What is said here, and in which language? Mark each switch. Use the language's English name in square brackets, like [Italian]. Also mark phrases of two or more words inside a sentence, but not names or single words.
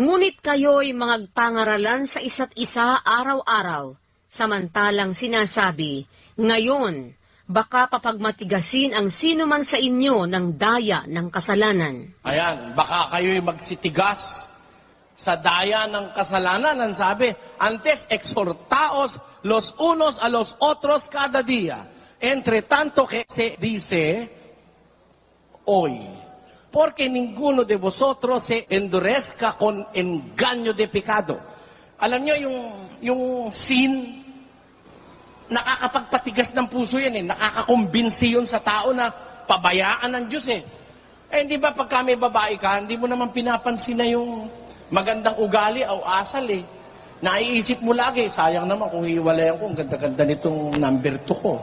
[Filipino] Ngunit kayo'y magpangaralan sa isa't isa araw-araw, samantalang sinasabi, ngayon, baka papagmatigasin ang sino man sa inyo ng daya ng kasalanan. Ayan, baka kayo'y magsitigas sa daya ng kasalanan. Ang sabi, [Spanish] antes exhortaos los unos a los otros cada día, entre tanto que se dice hoy. Porque ninguno de vosotros se endurezca con engaño de pecado. [Filipino] Alam nyo, yung sin, nakakapagpatigas ng puso yan nakakakumbinsi yun sa tao na pabayaan ng Diyos hindi ba pagka may babae ka, hindi mo naman pinapansin na yung magandang ugali o asal Naiisip mo lagi, sayang naman kung hiwalayan ko, ang ganda-ganda nitong number 2 ko.